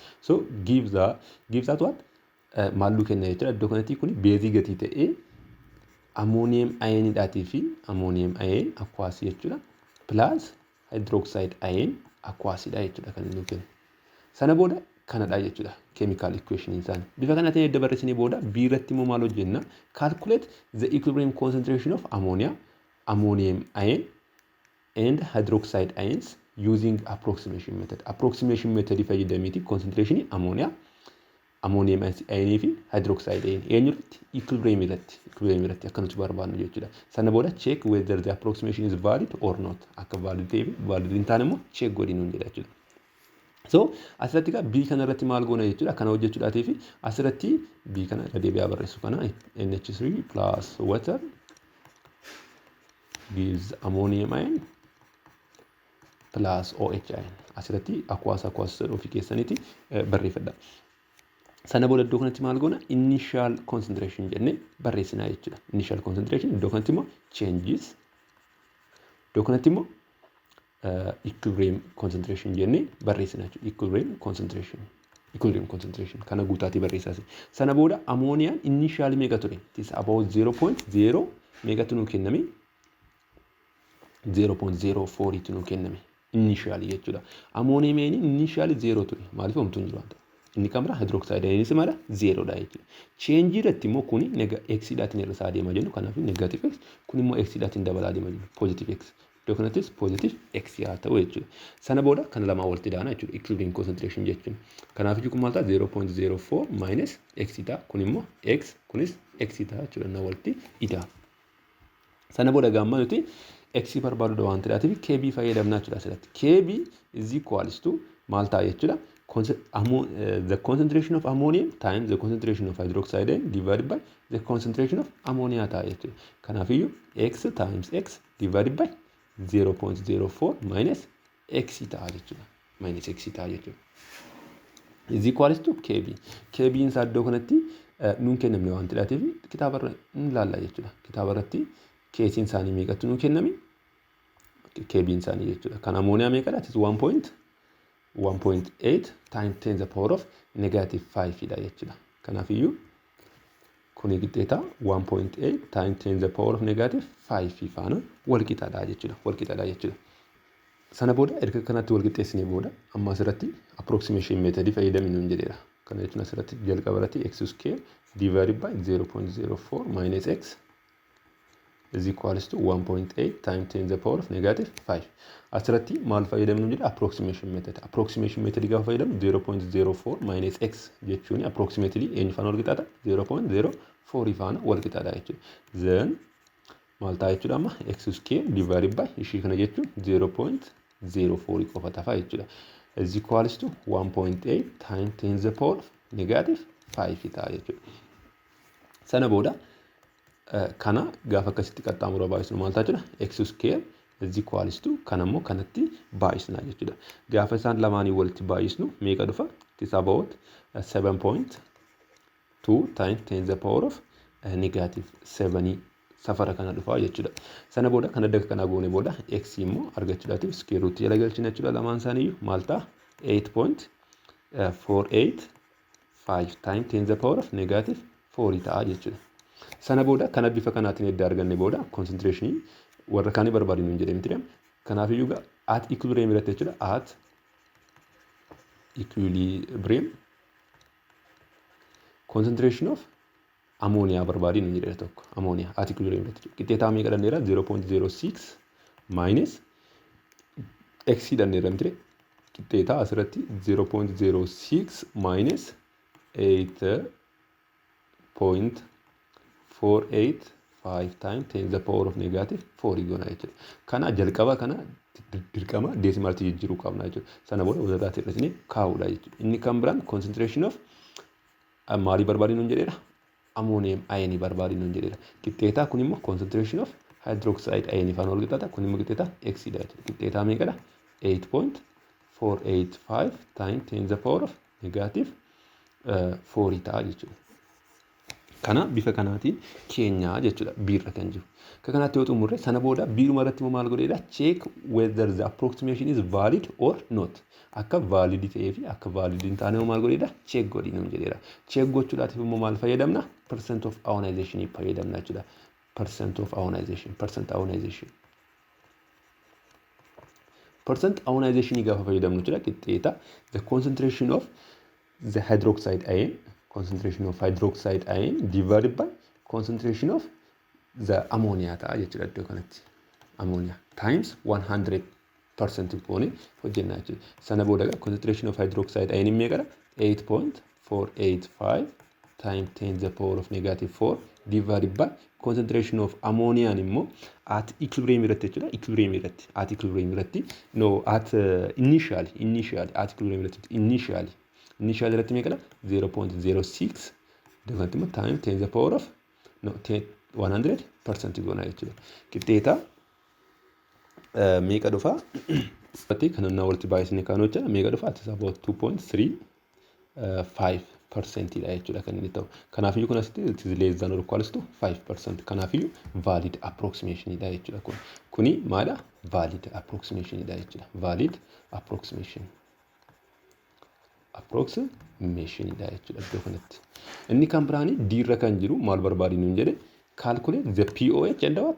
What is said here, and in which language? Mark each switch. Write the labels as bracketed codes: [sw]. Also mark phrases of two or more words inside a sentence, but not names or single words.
[en] So gives that what [om] maallu kenna jechuudha. Iddoo kanatti kun base gati ta'ee [en] ammonium ion [om] dhaatii fi [en] ammonium ion aqueous [om] jechuudha. [en] Plus hydroxide ion aqueous [om] dha jechuudha kan inni kennu. Sana booda kanadha jechuudha [en] chemical equation [om] isaan. Bifa kanaatiin edda barreessanii booda B irratti immoo maal hojjenna? [en] Calculate the equilibrium concentration of ammonia, ammonium ion and hydroxide ions using approximation method. Approximation method [om] fayyadameeti [en] concentration ammonia, ammonium ion [om] fi [en] hydroxide ion [om] eenyutti equilibrium irratti akka nuti barbaadnu jechuudha. Sana booda [en] check whether the approximation is valid or not. [om] Akka valid ta'e valid hin taane immoo check godhinuun jedha jechuudha. So asirratti egaa B kana irratti maal goona jechuudha. Kana hojjechuudhaatii fi asirratti B kana irra deebi'aa barreessu kana [en] NH3 plus water gives ammonium ion plus OH ion. [om] Asirratti aqueous ofii keessaniiti barreeffadha. Sana booda iddoo kanatti maal goona? [en] Initial concentration [om] jennee barreessinaa jechuudha. [en] Initial concentration [om] iddoo kanatti immoo changes. Iddoo kanatti immoo [en] equilibrium concentration [om] jennee barreessina jechuudha. [en] Equilibrium concentration [om] kana guutaatii barreessaasi. Sana booda ammoniyaan initial meeqa ture? [en] It is about [om] 0.0 meeqatu nu kenname? 0.04 tu nu kenname. Initial jechuudha. Ammonium initial 0 ture. Maaliif homtuu hin jiru wanta? Inni kamera [en] hydroxide ion [om] mala 0 dha jechuudha. Change irratti immoo kuni x dhaatiin irra isaa deema jennu. Kanaaf negative x kun immoo x dhaatiin dabalaa deema jennu. [en] Positive x. [om] Iddoo kanattis positive x yaa ta'u jechuudha. Sana booda kana lamaa walitti daana jechuudha. [en] Equilibrium concentration [om] jechuun. Kanaaf kun maal ta'a 0.04 minus x ta'a. Kun immoo x kunis x ta'a jechuudha. Na walitti idaa. Sana booda gaamma nuti x barbaadu waan ta'eef kb fayyadamna jechuudha asirratti. Kb [en] is equals to [om] maal ta'a jechuudha. [en] The concentration of ammonium times the concentration of hydroxide ion divided by the concentration of ammonia [om] ta'a jechuudha. [en] Kanaaf x times x divided by 0.04 minus x [om] ta'a jechuudha. Minus x ta'a jechuudha. [en] Is equals to kb. [om] Kb isaa iddoo kanatti nuun kennamne waan ta'eef kitaabarra hin laalla jechuudha. Kitaabarratti keesiin isaanii meeqatu nuun kenname? Kb isaanii jechuudha. Kan ammooniyaa meeqadha? [en] It is 1.8 1.8 times 10 the power of negative 5 [om] dha jechuudha. Kanaafiyyuu kuni qixxeeta 1.8 [en] times 10 the power of negative 5 [om] faana wal qixaadha jechuudha. Wal qixaadha jechuudha. Sana booda erga kanatti wal qixxeessinee booda amma asirratti [en] approximation method [om] fayyadamnu hin jedheera. Kana jechuun asirratti jalqaba irratti [en] x square divided by 0.04 minus x is equals to 1.8 times 10 the power of negative 5. [om] Asirratti maal fayyadamnu jedha [en] approximation method. Approximation method [om] gaafa fayyadamnu 0.04 minus x jechuun approximately eenyu faana wal qixaata 0.04 faana wal qixaata jechuudha. Then maal ta'a jechuudha amma [en] x square divided by [om] ishii kana jechuun 0.04 qofa ta'a jechuudha. [en] Is equals to 1.8 times 10 the power of negative 5 [om] ta'a jechuudha. Sana booda kana gaafa akkasitti qaxxaamura baay'isnu maal ta'a jechuudha [en] x square is equals to [om] kana immoo kanatti baay'isna jechuudha. Gaafa isaan lamaanii walitti baay'isnu meeqa dhufa? [en] It is about 7.2 times 10 the power of negative 7 [om] safara kana dhufa jechuudha. Sana booda kana daga kana goone booda x immoo argachuudhaatiif [en] square root [om] jala galchina jechuudha. Lamaan isaaniiyyuu maal ta'a? [en] 8.485 times 10 the power of negative 4 [om] ta'a jechuudha. Sana booda kana bifa kanaatiin edda arganne booda concentration warra kaanii barbaadinu hin jedhee miti. Kanaafiyyuu [en] at equilibrium [om] irratti jechuudha. [en] At equilibrium concentration of ammonia [om] barbaadinu hin jedhee tokko. Ammonia [en] at equilibrium [om] irratti qixxeetaa meeqa dhanneera 0.06 minus x dhanneera miti. Qixxeetaa asirratti [en] 0.06 minus 8.485 times 10 the power of negative 4 [om] goona jechuudha. Kana jalqaba kana dirqama deesimaalitti jijjiiruu qabna jechuudha. Sana booda wazirratti hir'isnee kaa'uudha jechuudha. Inni kan biraan [en] concentration of [om] maalii barbaadinu hin jedheera? [en] Ammonium ion [om] barbaadinu hin jedheera. Qixxeetaa kun immoo [en] concentration of hydroxide ion [om] faana wal qixxaata. Kun immoo qixxeetaa x dha jechuudha. Qixxeetaa meeqadha? [en] 8.485 times 10 the power of negative 4 [om] ta'a jechuudha. Kana bifa kanaatiin keenyaa jechuudha biirra kan jiru. Akka kanaatti yoo xumurre sana booda biiruma irratti immoo maal godheedha? [en] Check whether the approximation is valid or not. [om] Akka valid ta'ee fi akka valid hin taane maal godheedha? Check godhinu jedheera. Check gochuudhaatiif immoo maal fayyadamna? [en] Percent of ionization [om] fayyadamna jechuudha. [en] Percent of ionization. Percent ionization [om] gaafa fayyadamnu jechuudha. [en] Qixxeeta the concentration of the hydroxide ion divided by concentration of the ammonia [om] ta'a jechuudha iddoo kanatti. Ammonia times 100% goone hojjenna jechuudha. Sana booda [en] concentration of hydroxide ion meeqadha? 8.485 times 10 the power of negative 4 divided by concentration of ammonia immoo at equilibrium [om] irratti jechuudha. Equilibrium irratti [en] at equilibrium [om] irratti no [en] at initially at equilibrium [om] irratti initially irratti meeqadha? [en] 0.06 [om] dabalatti immoo [en] times 10 the power of 100% [om] goona jechuudha. Qixxeeta meeqa dhufa? Kana na walitti baay'isnee kaanu jechuudha. Meeqa dhufa? [en] It is about 2.35% [om] dha jechuudha kan inni ta'u. Kanaafiyyuu kun asitti [en] it is less than or equals to 5%. [om] Kanaafiyyuu [en] valid approximation [om] dha jechuudha kun. Kuni maadha? [en] Valid approximation [om] dha jechuudha. [en] Valid approximation [om] dha jechuudha iddoo kanatti. Inni kan biraani diirra kan jiru maal barbaadinu hin jedhe? [en] Calculate the pOH and what?